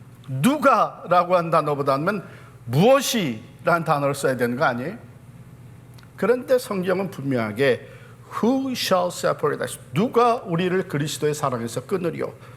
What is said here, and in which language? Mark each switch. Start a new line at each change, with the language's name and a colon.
Korean: 누가라고 한 단어보다는 무엇이라는 단어를 써야 되는 거 아니에요? 그런데 성경은 분명하게
English: Who shall separate us?
Korean: 누가 우리를 그리스도의 사랑에서 끊으리요?